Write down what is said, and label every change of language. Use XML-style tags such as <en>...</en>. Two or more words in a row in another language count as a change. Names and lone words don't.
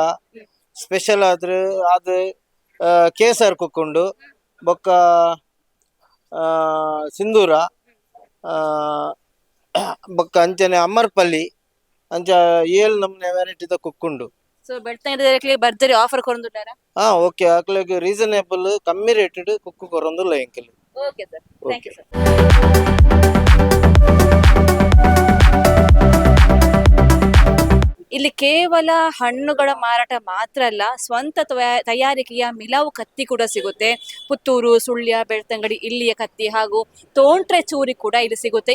<tcy>ಸ್ಪೆಷಲ್ ಆದ್ರೆ ಅದು ಕೇಸರ್ ಕುಕ್ಕುಂಡು, ಬೊಕ್ಕ ಸಿಂಧೂರ, ಬೊಕ್ಕ ಅಂಚನೆ ಅಮರ್ಪಲ್ಲಿ ಅಂಚ 7 ನಮೂನೆ ವೆರೈಟಿದ ಕುಕ್ಕುಂಡು. ಸೊ ಬೆಳ್ತಂಗಡಿ ಭರ್ಜರಿ ಆಫರ್ ಕೊರೊಂದುಂಡಾರ? ಓಕೆ, ಅಕ್ಲೆಗ್ ರೀಸನೇಬಲ್ ಕಮ್ಮಿ ರೇಟೆಡ್ ಕುಕ್ಕು ಕೊರೊಂದುಲ್ಲ ಎಂಕಲ್.</tcy> <en>okay sir, thank you sir.</en> <kn>ಇಲ್ಲಿ ಕೇವಲ ಹಣ್ಣುಗಳ ಮಾರಾಟ ಮಾತ್ರ ಅಲ್ಲ, ಸ್ವಂತ ತಯಾರಿಕೆಯ ಮಿಲಾವು ಕತ್ತಿ ಕೂಡ ಸಿಗುತ್ತೆ. ಪುತ್ತೂರು, ಸುಳ್ಯ, ಬೆಳ್ತಂಗಡಿ ಇಲ್ಲಿಯ ಕತ್ತಿ ಹಾಗೂ ತೋಂಟ್ರೆ ಚೂರಿ ಕೂಡ ಇಲ್ಲಿ ಸಿಗುತ್ತೆ.</kn>